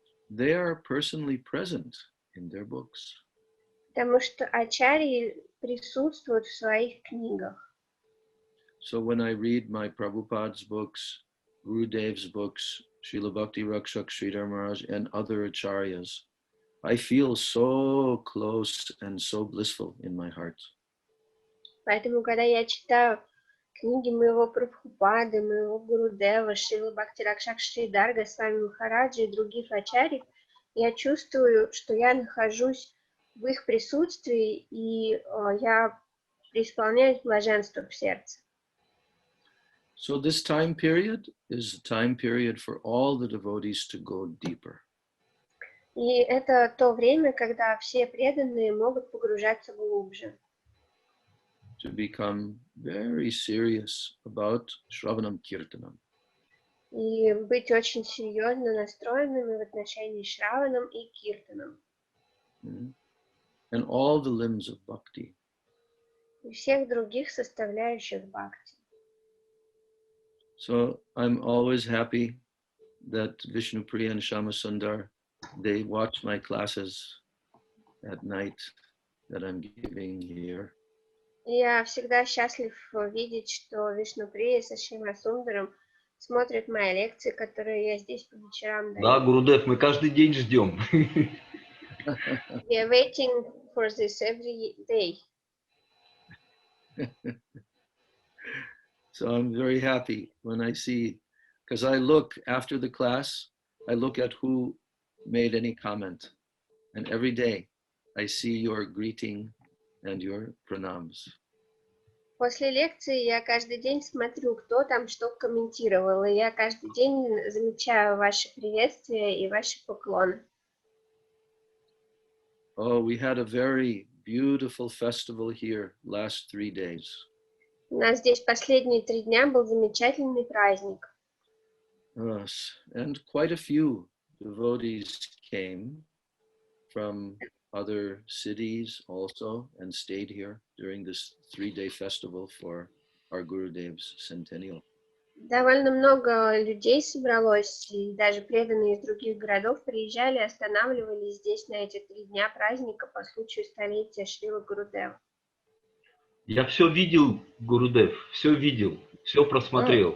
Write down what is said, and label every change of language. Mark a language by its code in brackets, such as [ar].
[en] They are personally present in their books. [ru] Потому что ачарьи присутствуют в своих книгах. [en] So when I read my Prabhupada's books, Gurudev's books, Srila Bhakti Rakshak Sridhar Maharaj, and other acharyas, I feel so close and so blissful in my heart. [ru] Поэтому, когда я читаю книги моего Прабхупады, моего Гурудева, Шрила Бхакти Ракшак Шридар, Госвами Махараджи и других ачарьев, я чувствую, что я нахожусь в их присутствии, и я преисполняюсь блаженства в сердце. [en] So this time period is a time period for all the devotees to go deeper. [ru] И это то время, когда все преданные могут погружаться глубже. [en] To become very serious about Shravanam Kirtanam. [ru] И быть очень серьезно настроенными в отношении Шраванам и Киртанам. [en] And all the limbs of bhakti. [ru] И всех других составляющих бхакти. [en] So I'm always happy that Vishnupriya and Shamasundar, they watch my classes at night that I'm giving here. [ru] Я всегда счастлив видеть, что Вишнуприя со Шримасундаром смотрят мои лекции, которые я здесь по вечерам даю. Да, Гурудев, мы каждый день ждем. [en] We are waiting for this every day. So I'm very happy when I see, because I look after the class, I look at who made any comment. And every day I see your greeting and your pranams. [ru] После лекции я каждый день смотрю, кто там что комментировал, и я каждый день замечаю ваши приветствия и ваши поклоны. [en] Oh, we had a very beautiful festival here last 3 days. [ru] У нас здесь последние 3 дня был замечательный праздник. [en] Yes, and quite a few devotees came from other cities also and stayed here during this 3-day festival for our Gurudev's centennial. [ru] Довольно много людей собралось, и даже преданные из других городов приезжали, останавливались здесь на эти 3 дня праздника по случаю столетия Шрила Гурудева. Я все видел, Гурудев, все видел, все просмотрел.